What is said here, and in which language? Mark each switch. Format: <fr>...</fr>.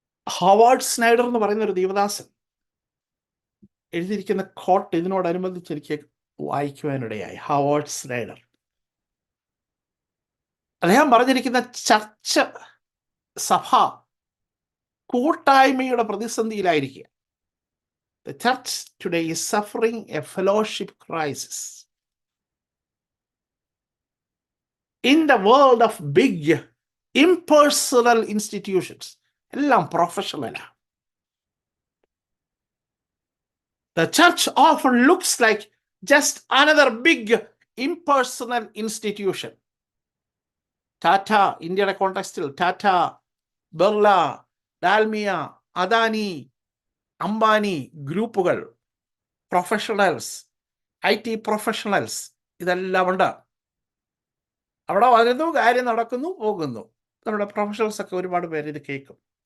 <ml>Howard Snyder എന്ന് പറയുന്ന ഒരു ദൈവദാസൻ എഴുതിയിരിക്കുന്ന കോട്ട് ഇതിനോടനുബന്ധിച്ച് എനിക്ക് വായിക്കുവാനിടയായി. ഹവാർഡ് സ്നൈഡർ അദ്ദേഹം പറഞ്ഞിരിക്കുന്ന ചർച്ച് സഭ കൂട്ടായ്മയുടെ പ്രതിസന്ധിയിലായിരിക്കുക.</ml> <en>The church today is suffering a fellowship crisis. In the world of big impersonal institutions,</en> <ml>എല്ലാം പ്രൊഫഷണലാണ്.</ml> <en>The church often looks like just another big impersonal institution.</en> <ml>Tata, ഇന്ത്യയുടെ കോണ്ടെക്സ്റ്റിൽ ടാറ്റ, ബിർള, ഡാൽമിയ, അദാനി, അംബാനി ഗ്രൂപ്പുകൾ, പ്രൊഫഷണൽസ്, IT പ്രൊഫഷണൽസ്, ഇതെല്ലാം ഉണ്ട്. അവിടെ വരുന്നു, കാര്യം നടക്കുന്നു, പോകുന്നു. നമ്മുടെ പ്രൊഫഷണൽസ് ഒക്കെ ഒരുപാട് പേര് ഇത് കേൾക്കും.</ml>